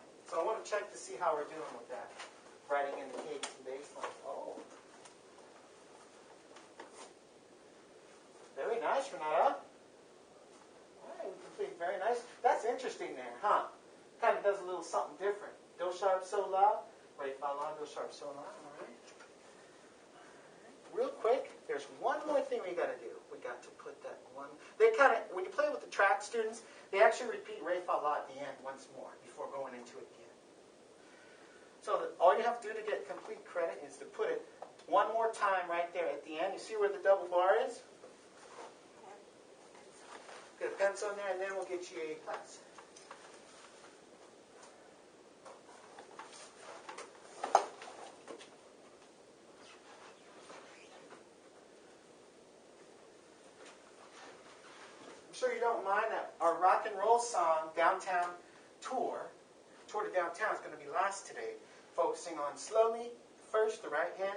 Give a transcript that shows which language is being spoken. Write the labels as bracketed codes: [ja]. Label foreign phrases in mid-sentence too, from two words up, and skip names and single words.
[en] So I want to check to see how we're doing with that. Writing in the cadence and bass lines. Oh. Very nice, Renata. All right, we completed very nice. That's interesting there, huh? Kind of does a little something different. Do sharp, so loud. Re, fa, la, do sharp, so loud. All right. Real quick, there's one more thing we got to do. We got to put that one. They kind of, when you play with the track students, they actually repeat re, fa, la at the end once more before going into it again. So all you have to do to get complete credit is to put it one more time right there at the end. You see where the double bar is? Get a pencil in there, and then we'll get you A+. I'm sure you don't mind that our rock and roll song, Downtown Tour to Downtown, is going to be last today, focusing on slowly, first, the right hand.